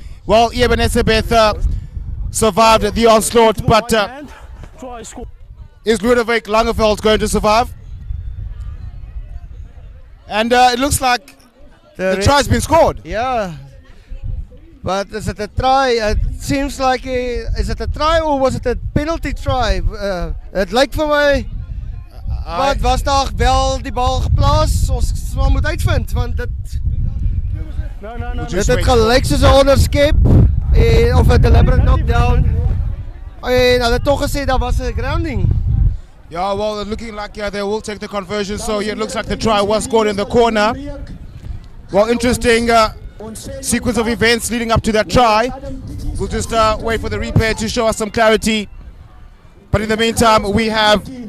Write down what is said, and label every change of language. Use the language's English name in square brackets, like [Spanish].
[English] Well, Eben Etzebeth survived the onslaught, but is Ludwig Langeveld going to survive? And it looks like the try's been scored. Yeah, but is it a try? It seems like is it a try or was it a penalty try? [Afrikaans] Het lyk vir my wat was daar wel die bal geplaas? Ons moet uitvind want dit dit het gelyk soos 'n onderskep of 'n [English] deliberate knockdown. [Afrikaans] En hulle het tog gesê daar was 'n grounding. [English] Yeah, well, looking like they will take the conversion. So here it looks like the try was scored in the corner. Well, interesting sequence of events leading up to that try. We'll just wait for the replay to show us some clarity. But in the meantime, we have